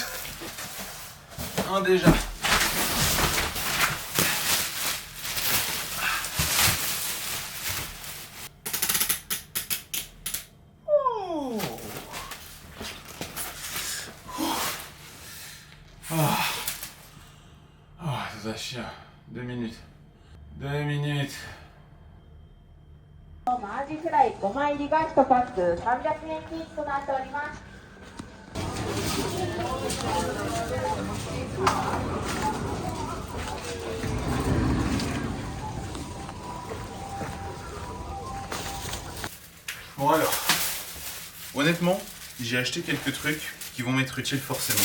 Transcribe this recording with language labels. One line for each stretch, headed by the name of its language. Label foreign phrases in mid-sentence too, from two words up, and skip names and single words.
French: Déjà. Oh. Ça va chier. 2 minutes. 2 minutes.
Japanese: マアジフライ5枚入りが1パック300円均一となっております。
French: Bon alors, honnêtement, j'ai acheté quelques trucs qui vont m'être utiles forcément.